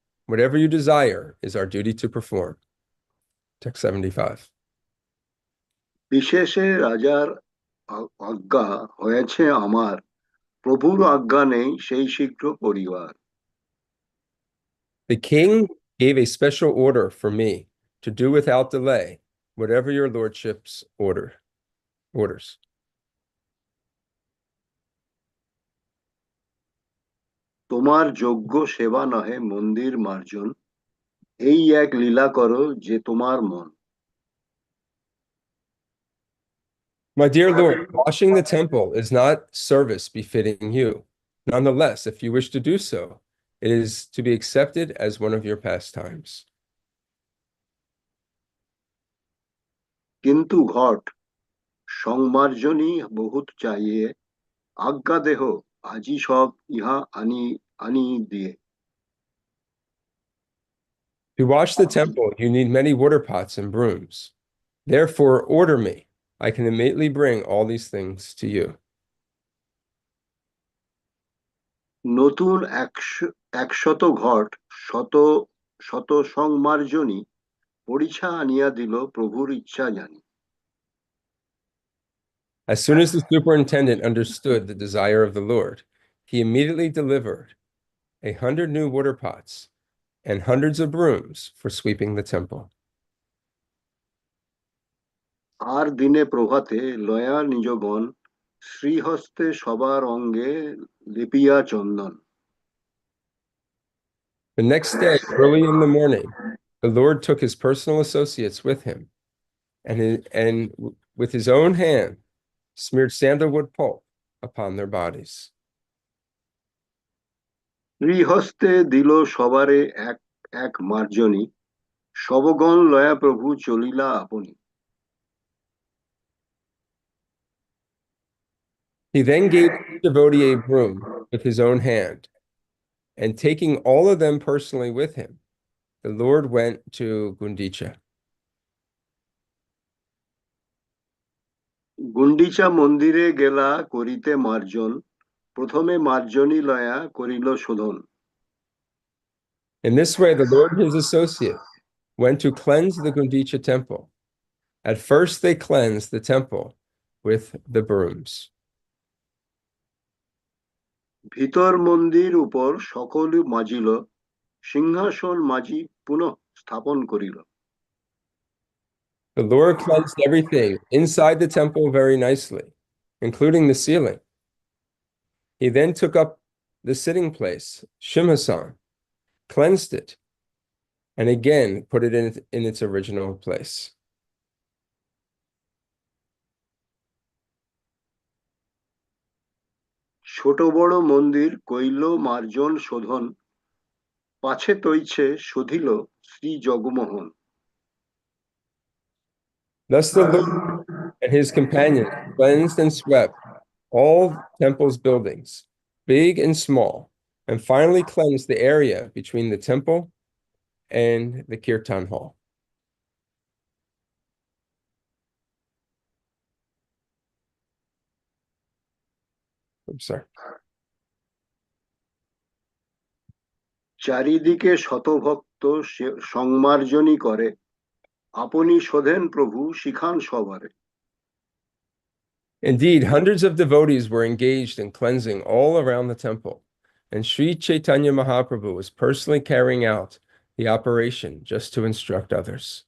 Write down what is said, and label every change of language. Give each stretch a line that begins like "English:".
English: Whatever you desire is our duty to perform." Text 75.
Bangla: বিশেষে রাজার আজ্ঞা হয়েছে আমার, প্রভুর আজ্ঞা নেই সেই শীঘ্র করিবার।
English: The king gave a special order for me to do without delay whatever your lordship's orders.
Bangla: তোমার যোগ্য সেবা নহে মন্দির মার্জন, এই এক লীলা করো যে তোমার মন।
English: My dear Lord, washing the temple is not service befitting you. Nonetheless, if you wish to do so, it is to be accepted as one of your pastimes.
Bangla: কিন্তু ঘট সংমার্জনী বহুত চাইয়ে, আজ্ঞা দেহ আজি সব ইহা আনি আনি দিয়ে।
English: To wash the temple, you need many water pots and brooms. Therefore, order me. I can immediately bring all these things to you.
Bangla: নতুন 100 ঘট শত শত সংমার্জনী, পরিছা আনিয়া দিল প্রভুর ইচ্ছা জানি।
English: As soon as the superintendent understood the desire of the Lord, he immediately delivered 100 new water pots and hundreds of brooms for sweeping the temple.
Bangla: আর দিনে প্রভাতে লয়া নিজগণ শ্রীহস্তে সবার অঙ্গে লিপিয়া চন্দন।
English: The next day, early in the morning, the Lord took his personal associates with him, and with his own hand smeared sandalwood pulp upon their bodies.
Bangla: শ্রীহস্তে দিল সবারে এক এক মার্জনী, সবগণ লয়া প্রভু চলিলা আপনি।
English: He then gave each devotee a broom with his own hand, and taking all of them personally with him, the Lord went to Gundicha.
Bangla: Gundicha মন্দিরে গেলা করিতে মার্জন, প্রথমে মার্জনী লয়া করিল শোধন।
English: In this way, the Lord and his associate went to cleanse the Gundicha temple. At first, they cleansed the temple with the brooms.
Bangla: ভিতর মন্দির উপর সকল মাজিল, সিংহাসন মাজি পুনঃ স্থাপন করিল।
English: The Lord cleansed everything inside the temple very nicely, including the ceiling. He then took up the sitting place, Shimhasan, cleansed it, and again put it in its original place.
Bangla: ছোট বড় মন্দির কইল মার্জন শোধন, পাছে তৈছে শোধিল Shri Jagmohan.
English: Thus the Lord and his companions cleansed and swept all temple's buildings, big and small, and finally cleansed the area between the temple and the kirtan hall. I'm sorry.
Bangla: চারিদিকে শতভক্ত সংমার্জনী করে, আপনি শোধেন প্রভু শিখান সবারে।
English: Indeed, hundreds of devotees were engaged in cleansing all around the temple, and Sri Caitanya Mahaprabhu was personally carrying out the operation just to instruct others.